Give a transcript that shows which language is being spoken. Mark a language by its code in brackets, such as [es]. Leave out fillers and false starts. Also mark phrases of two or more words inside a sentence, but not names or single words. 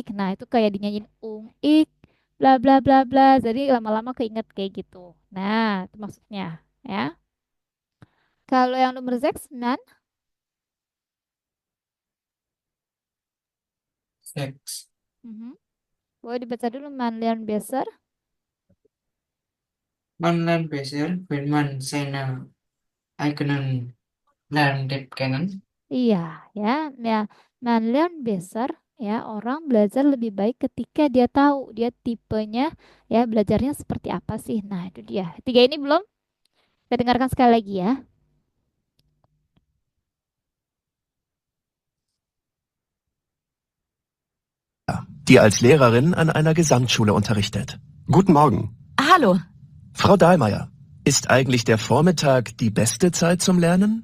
[id] Nah itu kayak dinyanyiin ik bla bla bla bla. Jadi lama-lama keinget kayak gitu. Nah itu maksudnya ya. Kalau yang nomor 6, [de] Seks. mhm. [id] Boleh dibaca dulu Manlian Besar. [de] Man lernt besser, wenn man seine eigenen Lerntyp kennen. [id] Iya, ya, ya. [en] Man learn better, [id] ya. Orang belajar lebih baik ketika dia tahu dia tipenya, ya, belajarnya seperti apa sih. Nah, itu dia. Tiga ini belum. Kita dengarkan sekali lagi ya. [de] die als Lehrerin an einer Gesamtschule unterrichtet. Guten Morgen. Hallo. Frau Dahlmeier, ist eigentlich der Vormittag die beste Zeit zum Lernen?